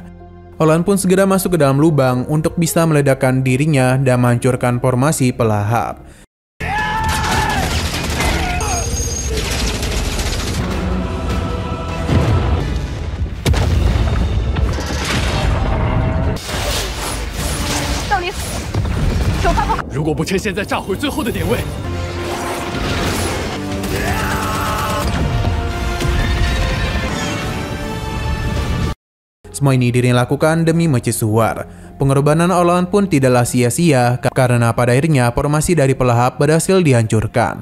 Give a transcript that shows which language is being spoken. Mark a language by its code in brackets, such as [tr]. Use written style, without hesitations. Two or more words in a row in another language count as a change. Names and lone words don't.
[id] Orlan pun segera masuk ke dalam lubang untuk bisa meledakkan dirinya dan menghancurkan formasi pelahap. Jika bukan [zh] 现在炸毁最后的点位。 [id] Semua ini dirinya lakukan demi mercusuar. Pengorbanan Orlan pun tidaklah sia-sia karena pada akhirnya formasi dari pelahap berhasil dihancurkan.